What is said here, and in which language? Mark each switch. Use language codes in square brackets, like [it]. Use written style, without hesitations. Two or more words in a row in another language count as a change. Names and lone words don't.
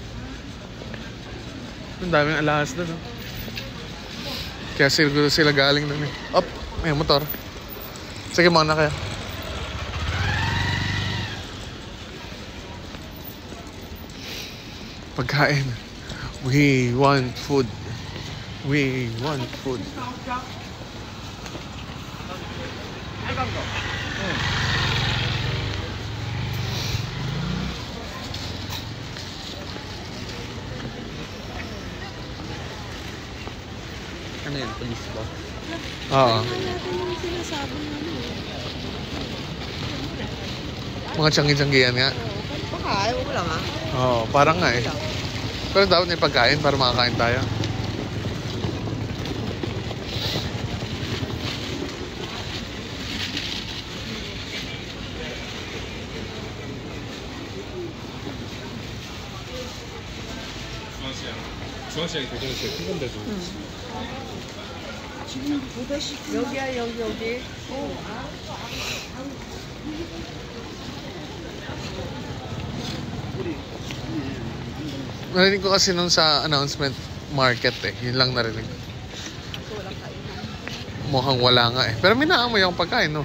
[tl] Ang daming alahas doon, no? Kaya siguro sila galing doon eh. Op, may motor. Sige, muna kayo. Pagkain. [en] We want food. We want food. [tl] Ano yan? Police ba? Oo. Mga tiyanggi-tiyanggihan nga. Baka, ayaw ko lang ah. Oo, parang nga eh. Pero dapat may pagkain para makakain tayo. [ko] 중앙시장이 되게 큰 건데도. 여기야, 여기. [tl] Narinig ko kasi nung sa [en] announcement market [tl] eh. Yun lang narinig. Mukhang wala nga eh. Pero may naamoy yung pagkain, no?